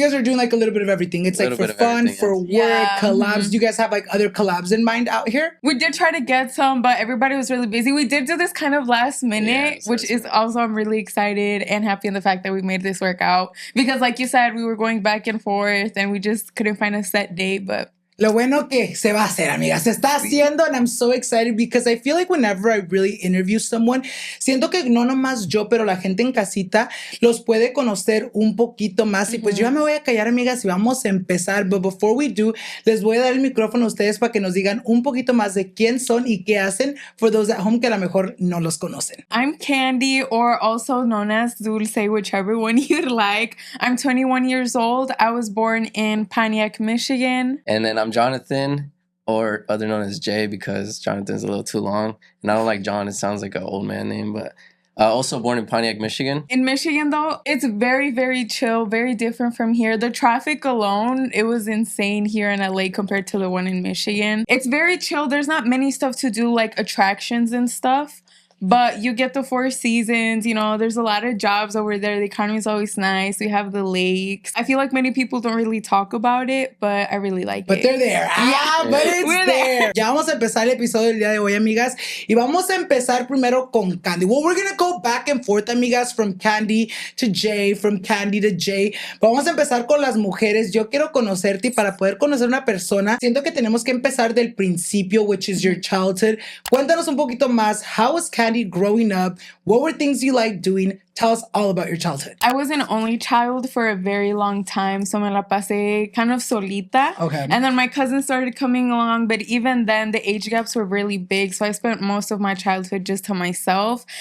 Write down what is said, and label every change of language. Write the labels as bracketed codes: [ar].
[en] you guys are doing like a little bit of everything. It's like for fun, for work, collabs. Do you guys have like other collabs in mind out here? We did try to get some, but everybody was really busy. We did do this kind of last minute, which is also, I'm really excited and happy in the fact that we made this work out. Because like you said, we were going back and forth and we just couldn't find a set date, but [es] lo bueno que se va a hacer, amiga. Se está haciendo, [en] and I'm so excited because I feel like whenever I really interview someone, [es] siento que no nomás yo, pero la gente en casita los puede conocer un poquito más. Y pues yo ya me voy a callar, amigas, y vamos a empezar. [en] But before we do, [es] les voy a dar el micrófono a ustedes para que nos digan un poquito más de quién son y qué hacen [en] for those at home [es] que a lo mejor no los conocen. [en] I'm Candy, or also known as Dulce, whichever one you'd like. I'm 21 years old. I was born in Pontiac, Michigan. And then I'm Jonathan, or other known as Jay, because Jonathan's a little too long. And I don't like John. It sounds like an old man name, but also born in Pontiac, Michigan. In Michigan, though, it's very, very chill, very different from here. The traffic alone, it was insane here in LA compared to the one in Michigan. It's very chill. There's not many stuff to do, like attractions and stuff. But you get the 4 seasons, you know, there's a lot of jobs over there. The economy is always nice. We have the lakes. I feel like many people don't really talk about it, but I really like it. But they're there. But it's there. [es] Ya vamos a empezar el episodio del día de hoy, amigas. Y vamos a empezar primero con Candy. [en] Well, we're going to go back and forth, amigas, from Candy to Jay, from Candy to Jay. But [es] vamos a empezar con las mujeres. Yo quiero conocerte, y para poder conocer una persona, siento que tenemos que empezar del principio, [en] which is your childhood. [es] Cuéntanos un poquito más. [en] How was Candy growing up? What were things you liked doing? Tell us all about your childhood. I was an only child for a very long time, so [es] me la pasé [en] kind of [es] solita. [en] Okay. And then my cousins started coming along, but even then, the age gaps were really big, so I spent most of my childhood just to myself.